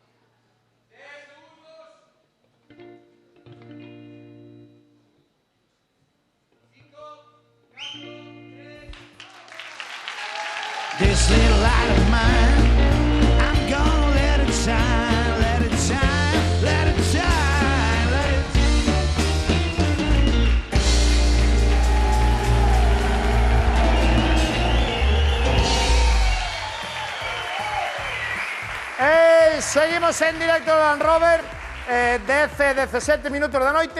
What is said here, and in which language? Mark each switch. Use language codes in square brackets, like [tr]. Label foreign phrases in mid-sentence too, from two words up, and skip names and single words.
[en] This little light of mine, I'm gonna let it shine, let it shine, let it shine, let it [gl] Seguimos en directo do Land Rover, 17 minutos da noite.